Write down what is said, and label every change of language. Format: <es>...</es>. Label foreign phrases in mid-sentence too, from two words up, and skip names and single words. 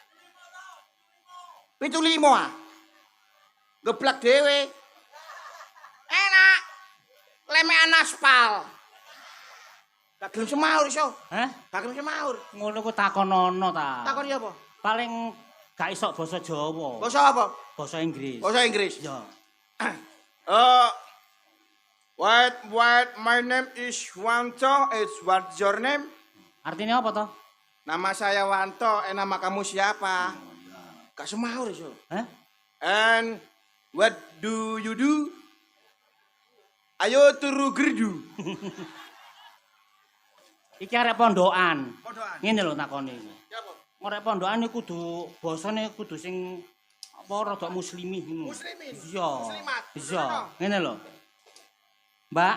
<jv>75 ah. Geblek dhewe. Enak. Lemekan aspal. Gak gelem semaur iso. Hah? Gak gelem semaur. Ngono ku takonono ta. Takon ya apa? Paling gak iso basa Jawa. Basa apa? Basa Inggris. Basa Inggris. Ya.</jv> <en>What my name is Wanto. What's your name?</en> <id>Artinya apa to? Nama saya Wanto. Nama kamu siapa?</id> <jv>Gak semaur iso. Hah?</jv> <en>And what do you do?</en> <jv>Ayo turu gerdu. Iki arek pondokan. Pondokan. Ngene lho takone iki.</jv> <id>Siapa?</id> <jv>Arek pondokan iku kudu basane kudu sing apa rada muslimih ngono. Muslimin. Iya. Muslimat. Iya. Ngene lho. Mbak.</jv>